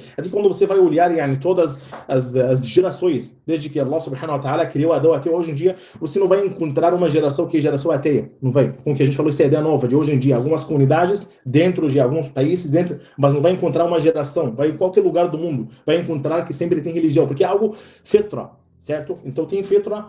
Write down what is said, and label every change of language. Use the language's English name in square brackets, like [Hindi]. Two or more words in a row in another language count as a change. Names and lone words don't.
[Portuguese] Até quando você vai olhar todas as gerações, desde que [Arabic] الله سبحانه وتعالى [Portuguese] criou Adão até hoje em dia, você não vai encontrar uma geração que é geração ateia, não vai. Com o que a gente falou, isso é a ideia nova de hoje em dia, algumas comunidades, dentro de alguns países, mas não vai encontrar uma geração, vai em qualquer lugar do mundo, vai encontrar que sempre tem religião, porque é algo fitra, certo? Então tem fitra.